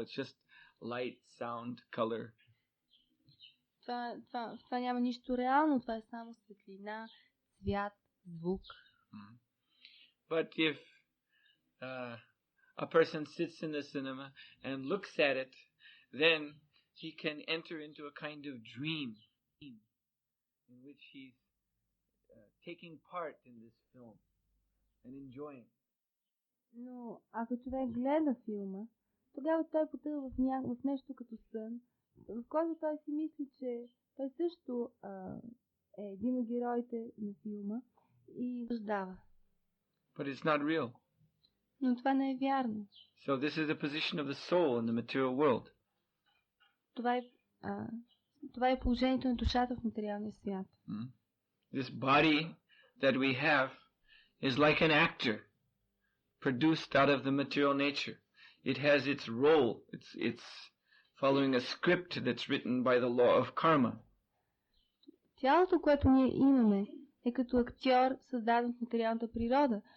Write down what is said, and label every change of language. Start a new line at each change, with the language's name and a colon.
English: It's just light, sound, color.
Bulgarian: Това няма нищо реално. Това е само светлина, цвят, звук.
English: But if a person sits in the cinema and looks at it, then he can enter into a kind of dream in which he's taking part in this film and enjoying.
Bulgarian: Но ако човек гледа филма, тогава той потъва в нещо като сън, в който той си мисли, че той също е един от героите на филма и съждава.
English: But it's not real.
Bulgarian: Но това не е вярно.
English: So this is the position of the soul in the material world.
Bulgarian: Това е положението на душата в материалния свят.
English: This body that we have is like an actor produced out of the material nature. It has its role, its following a script that's written by the law of karma.
Bulgarian: Тялото, което ние имаме, е като актьор, създаден в материалната природа.